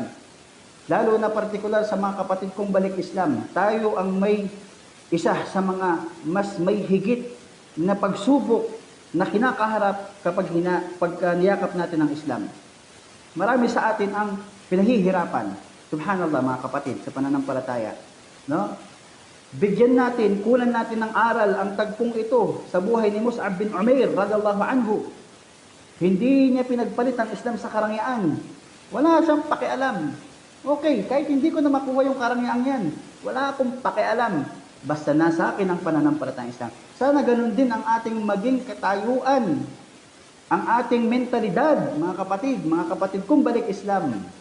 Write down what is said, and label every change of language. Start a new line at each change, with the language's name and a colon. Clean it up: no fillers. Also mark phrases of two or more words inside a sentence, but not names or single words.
Filipino: Lalo na partikular sa mga kapatid kong balik Islam, tayo ang may isa sa mga mas may higit na pagsubok na kinakaharap kapag niyakap natin ang Islam. Marami sa atin ang pinahihirapan. Subhanallah, mga kapatid, sa pananampalataya. No? Bigyan natin, kunan natin ng aral ang tagpong ito sa buhay ni Mus'ab bin Umair
Arabic: رضي الله عنه.
Filipino: Hindi niya pinagpalit ang Islam sa karangyaan. Wala siyang pakialam. Okay, kahit hindi ko na makuha yung karangyaan yan, wala akong pakialam. Basta nasa akin ang pananampalatayang Islam. Sana ganun din ang ating maging katayuan, ang ating mentalidad, mga kapatid kong balik Islam.